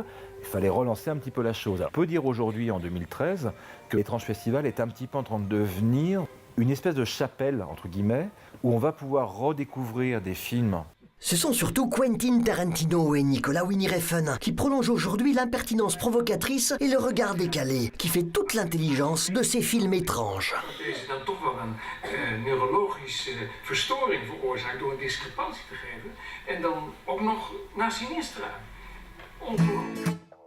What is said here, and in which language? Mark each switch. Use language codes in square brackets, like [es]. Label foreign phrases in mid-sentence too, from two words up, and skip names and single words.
[fr] Il fallait relancer un petit peu la chose. On peut dire aujourd'hui, en 2013, que l'Étrange Festival est un petit peu en train de devenir une espèce de chapelle, entre guillemets, où on va pouvoir redécouvrir des films. Ce sont surtout Quentin Tarantino et Nicolas Winnie Refn qui prolongent aujourd'hui l'impertinence provocatrice et le regard décalé qui fait toute l'intelligence de ces films étranges. [nl] Deze dan toch wel een neurologische verstoring veroorzaakt door een discrepantie te geven. En dan ook nog naar Sinistra. Ongelooflijk.